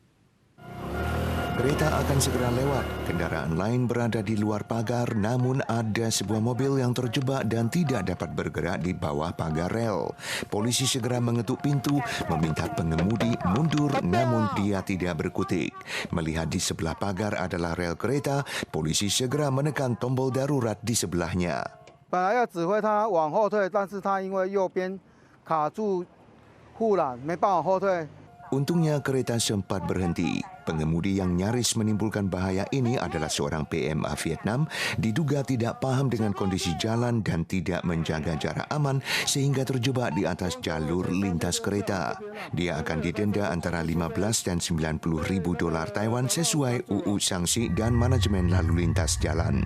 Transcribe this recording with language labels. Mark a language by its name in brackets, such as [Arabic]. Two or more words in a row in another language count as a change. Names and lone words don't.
[Indonesian] Kereta akan segera lewat, kendaraan lain berada di luar pagar, namun ada sebuah mobil yang terjebak dan tidak dapat bergerak di bawah pagar rel. Polisi segera mengetuk pintu, meminta pengemudi mundur, namun dia tidak berkutik. Melihat di sebelah pagar adalah rel kereta, polisi segera menekan tombol darurat di sebelahnya. [Chinese] 本来要指挥他往后退，但是他因为右边卡住护栏，没办法后退。 [Indonesian] Untungnya kereta sempat berhenti. Pengemudi yang nyaris menimbulkan bahaya ini adalah seorang PMA Vietnam, diduga tidak paham dengan kondisi jalan dan tidak menjaga jarak aman sehingga terjebak di atas jalur lintas kereta. Dia akan didenda antara 15 dan 90 ribu dolar Taiwan sesuai UU Sanksi dan Manajemen Lalu Lintas Jalan.